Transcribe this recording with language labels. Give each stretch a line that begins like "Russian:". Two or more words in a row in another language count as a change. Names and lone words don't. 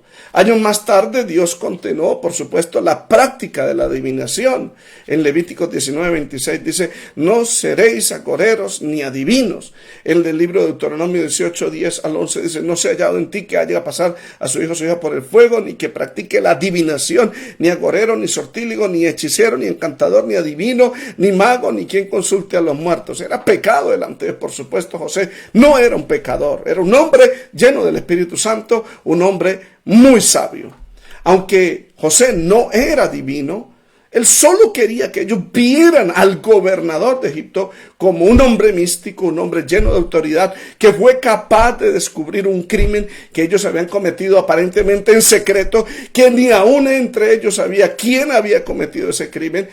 Spanish: Años más tarde Dios continuó, por supuesto, la práctica de la adivinación. En Levíticos 19:26 dice, no seréis agoreros ni adivinos. En el libro de Deuteronomio 18:10-11 dice, no se ha hallado en ti que haya a pasar a su hijo o su hija por el fuego, ni que practique la adivinación, ni agorero, ni sortíligo, ni hechicero, ni encantador, ni adivino, ni mago, ni quien consulte a los muertos. Era pecado delante de, por supuesto, José no era un pecador, era un hombre lleno del Espíritu Santo, un hombre muy sabio. Aunque José no era divino, él solo quería que ellos vieran al gobernador de Egipto como un hombre místico, un hombre lleno de autoridad, que fue capaz de descubrir un crimen que ellos habían cometido aparentemente en secreto, que ni aún entre ellos sabía quién había cometido ese crimen.